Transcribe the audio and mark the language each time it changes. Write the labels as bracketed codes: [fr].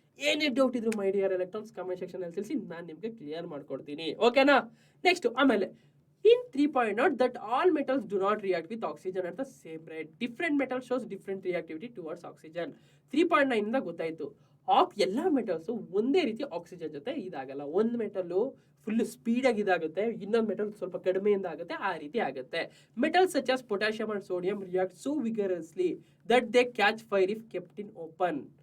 [kn] ಏನೇ ಡೌಟ್ ಇದ್ರು my dear electrons comment section ಅಲ್ಲಿ ತಿಳಿಸಿ, ನಾನು ನಿಮ್ಗೆ ಕ್ಲಿಯರ್ ಮಾಡ್ಕೊಡ್ತೀನಿ. ಓಕೆನಾ? [en] next [kn] ಆಮೇಲೆ [en] in 3.0 that all metals do not react with oxygen at the same rate. Different metal shows different reactivity towards oxygen. [kn] 3.9 ಇಂದ ಗೊತ್ತಾಯ್ತು, ಎಲ್ಲ ಮೆಟಲ್ಸ್ ಒಂದೇ ರೀತಿ ಆಕ್ಸಿಜನ್ ಜೊತೆ ಇದಾಗಲ್ಲ. ಒಂದು ಮೆಟಲ್ ಫುಲ್ ಸ್ಪೀಡ್ ಆಗಿ ಇದಾಗುತ್ತೆ, ಇನ್ನೊಂದು ಮೆಟಲ್ ಸ್ವಲ್ಪ ಕಡಿಮೆಯಿಂದ ಆಗುತ್ತೆ, ಆ ರೀತಿ ಆಗುತ್ತೆ. [en] Metals such as potassium and sodium react so vigorously that they catch fire if kept in open.